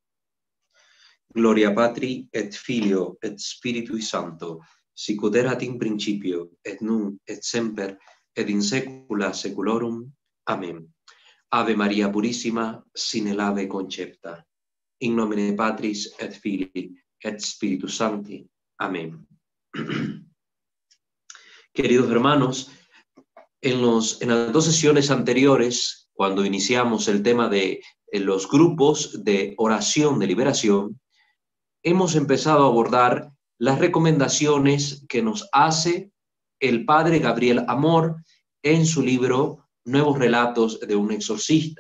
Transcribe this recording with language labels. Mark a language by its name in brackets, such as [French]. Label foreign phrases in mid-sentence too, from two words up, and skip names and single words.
[Latin] Gloria Patri et Filio et Spiritui Sancto, sicut erat in principio, et nunc et semper, et in saecula saeculorum. [Spanish] Amén. [Latin] Ave Maria Purissima, sine labе concepta. In nomine Patris et Filii et Spiritus Sancti. [Spanish] Amén. Queridos hermanos, en las dos sesiones anteriores, cuando iniciamos el tema de los grupos de oración de liberación, hemos empezado a abordar las recomendaciones que nos hace el padre Gabriel Amor en su libro Nuevos Relatos de un Exorcista.